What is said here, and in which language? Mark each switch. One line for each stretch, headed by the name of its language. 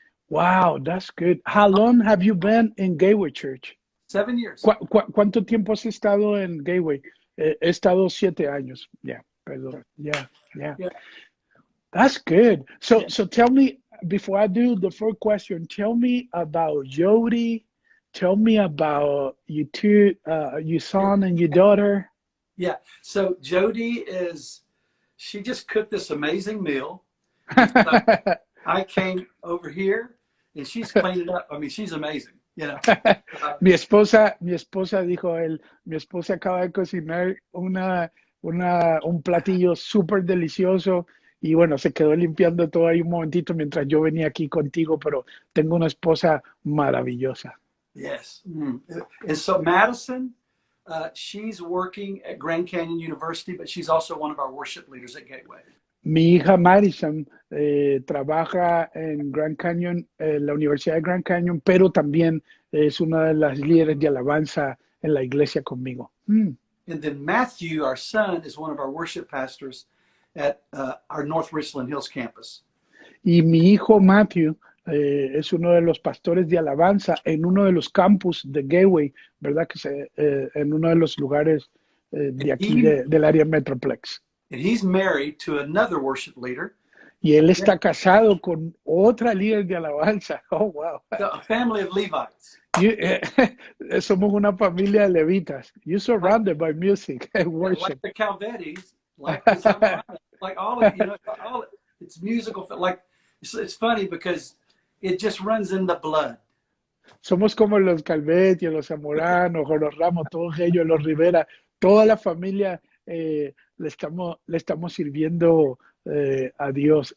English: Wow, that's good. How long have you been in Gateway Church? 7 years.
Spanish: ¿Cuánto tiempo has estado en Gateway? He estado 7 años.
English: Yeah,
Spanish: perdón.
English: Yeah. That's good. So tell me, before I do the first question, tell me about Jody. Tell me about you two, your son and your daughter. Yeah. So Jody she just cooked this amazing meal. I came over here and she's cleaned it up. I mean, she's amazing, you know.
Spanish: Mi esposa dijo mi esposa acaba de cocinar un platillo súper delicioso y bueno, se quedó limpiando todo ahí un momentito mientras yo venía aquí contigo, pero tengo una esposa maravillosa.
English: Yes. And so Madison, she's working at Grand Canyon University, but she's also one of our worship leaders at Gateway.
Spanish: Mi hija Madison trabaja en Grand Canyon, la Universidad de Grand Canyon, pero también es una de las líderes de alabanza en la iglesia conmigo.
English: And then Matthew, our son, is one of our worship pastors at our North Richland Hills campus.
Spanish: Y mi hijo Matthew es uno de los pastores de alabanza en uno de los campus de Gateway, ¿verdad? En uno de los lugares de aquí del área Metroplex.
English: And he's married to another worship leader.
Spanish: Y él está casado con otra líder de alabanza.
English: Oh, wow. A family of Levites.
Spanish: Somos una familia de levitas.
English: You're surrounded by music and worship. Like the Calvetis, like all of, you know, it's musical. Like it's funny because it just runs in the blood.
Spanish: Somos como los Calveti, los Zamoranos, o los Ramos, todos ellos, los Rivera, toda la familia le estamos sirviendo a Dios.